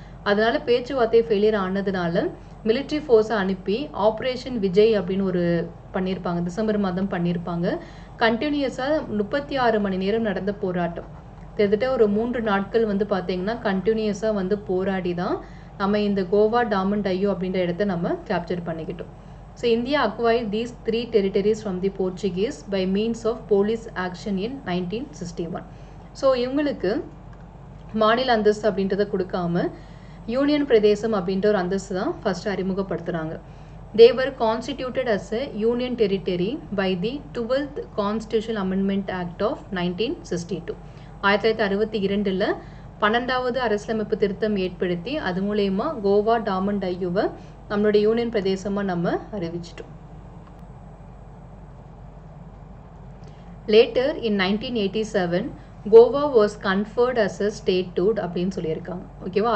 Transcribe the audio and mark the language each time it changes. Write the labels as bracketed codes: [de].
[ta] அதனால பேச்சுவார்த்தை ஃபெயிலியர் ஆனதுனால மிலிட்ரி ஃபோர்ஸை அனுப்பி ஆப்ரேஷன் விஜய் அப்படின்னு ஒரு பண்ணியிருப்பாங்க, டிசம்பர் மாதம் பண்ணியிருப்பாங்க. கண்டினியூஸாக 36 மணி நேரம் நடந்த போராட்டம், கிட்டத்தட்ட ஒரு 3 நாட்கள் வந்து பார்த்தீங்கன்னா கண்டினியூஸாக வந்து போராடி தான் நம்ம இந்த கோவா, டாமன், டையூ அப்படின்ற இடத்த நம்ம கேப்சர் பண்ணிக்கிட்டோம். [en] So India acquired these 3 territories from the Portuguese by means of police action in 1961. [ta] So இவங்களுக்கு மாநில அந்தஸ்து அப்படின்றத கொடுக்காம யூனியன் பிரதேசம் அப்படின்ற ஒரு அந்தஸ்து தான் first அறிமுகப்படுத்துகிறாங்க. [en] They were constituted as a union territory by the 12th Constitutional Amendment Act of 1962. [ta] 1962 12வது அரசியலமைப்பு திருத்தம் ஏற்படுத்தி அது மூலயமா கோவா, டாமன், டையூவை நம்மளுடைய யூனியன் பிரதேசமாக நம்ம அறிவிச்சிட்டோம். [en] Later in 1987 Goa was conferred as a statehood [ta] அப்படின்னு சொல்லியிருக்காங்க. ஓகேவா?